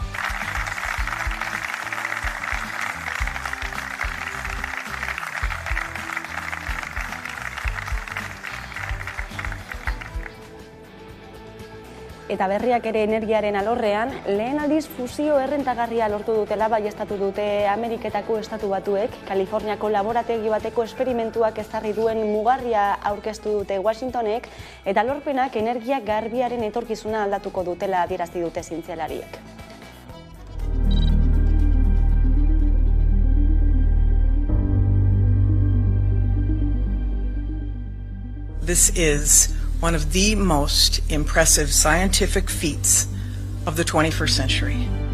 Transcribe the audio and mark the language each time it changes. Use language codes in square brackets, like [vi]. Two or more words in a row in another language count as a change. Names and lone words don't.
[eu] Eta berriak ere energiaren alorrean, lehen aldiz fusio errentagarria lortu dutela baieztatu dute Ameriketako estatu batuek, Kaliforniako laborategi bateko esperimentuak ezarri duen mugarria aurkeztu dute Washingtonek, eta lorpenak energia garbiaren etorkizuna aldatuko dutela adierazi dute zientzialariek. [en] This is one of the most impressive scientific feats of the 21st century.